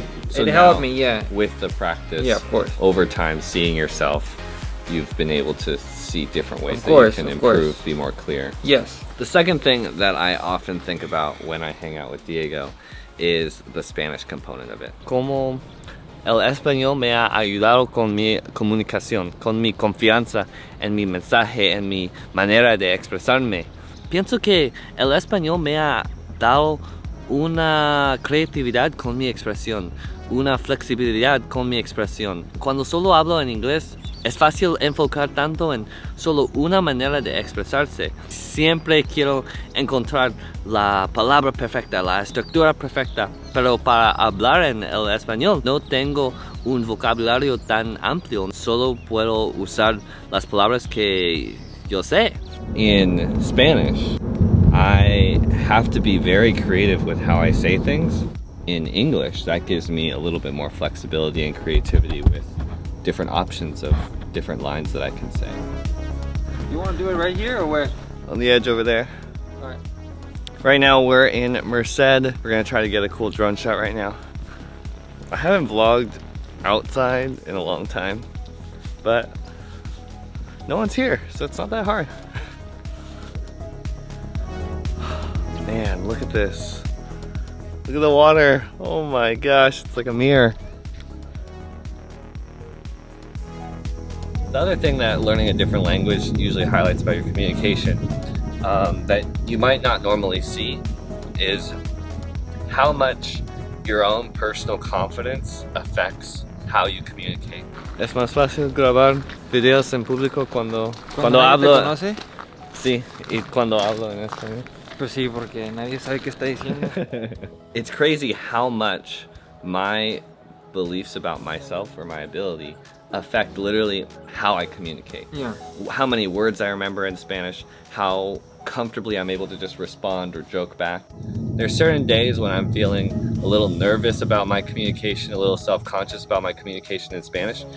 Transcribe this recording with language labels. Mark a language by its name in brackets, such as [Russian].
[English] So it helped me, yeah. With the practice, Yeah, of course. over time, seeing yourself, you've been able to see different ways Of course, that you can of course. improve, be more clear. Yes. The second thing that I often think about when I hang out with Diego is the Spanish component of it. [Spanish] Como el español me ha ayudado con mi comunicación, con mi confianza en mi mensaje, en mi manera de expresarme. Pienso que el español me ha dado una creatividad con mi expresión, una flexibilidad con mi expresión. Cuando solo hablo en inglés, es fácil enfocar tanto en solo una manera de expresarse. Siempre quiero encontrar la palabra perfecta, la estructura perfecta, pero para hablar en el español no tengo un vocabulario tan amplio. Solo puedo usar las palabras que yo sé. [English] In Spanish, I have to be very creative with how I say things. In English, that gives me a little bit more flexibility and creativity with different options of different lines that I can say. You want to do it right here or where? On the edge over there. Alright. Right now we're in Merced. We're gonna try to get a cool drone shot right now. I haven't vlogged outside in a long time, but no one's here, so it's not that hard. Man, look at this. Look at the water. Oh my gosh, it's like a mirror. The other thing that learning a different language usually highlights about your communication that you might not normally see is how much your own personal confidence affects how you communicate. [Spanish] Es más fácil grabar videos en público cuando hablo. ¿Te conoce? Sí, y cuando hablo en español. Pues sí, porque nadie sabe qué está diciendo. [English] It's crazy how much my beliefs about myself or my ability affect literally how I communicate. Yeah. How many words I remember in Spanish, how comfortably I'm able to just respond or joke back. There's certain days when I'm feeling a little nervous about my communication, a little self-conscious about my communication in Spanish.